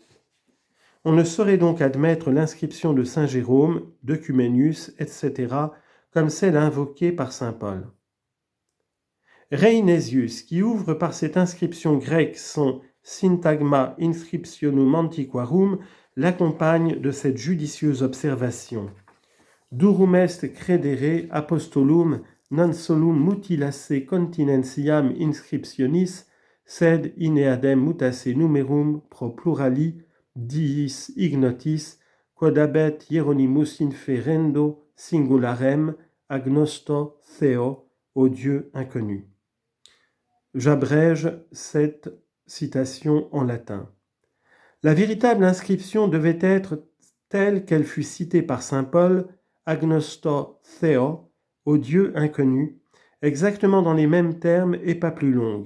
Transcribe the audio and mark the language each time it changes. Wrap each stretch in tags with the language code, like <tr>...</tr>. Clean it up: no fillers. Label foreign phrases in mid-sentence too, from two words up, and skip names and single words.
<fr>On ne saurait donc admettre l'inscription de saint Jérôme, d'Œcuménius, etc., comme celle invoquée par saint Paul. Reinesius, qui ouvre par cette inscription grecque son Syntagma Inscriptionum Antiquarum, l'accompagne de cette judicieuse observation.</fr> <la>Durum est credere apostolum non solum mutilasse continentiam inscriptionis, sed in eadem mutasse numerum pro plurali diis ignotis, quod habet Hieronymus inferendo singularem</la> <el>ἀγνώστῳ θεῷ,</el> <fr>au Dieu inconnu. J'abrège cette citation en latin. La véritable inscription devait être telle qu'elle fut citée par saint Paul,</fr> <el>ἀγνώστῳ θεῷ,</el> <fr>au Dieu inconnu, exactement dans les mêmes termes et pas plus longue.</fr>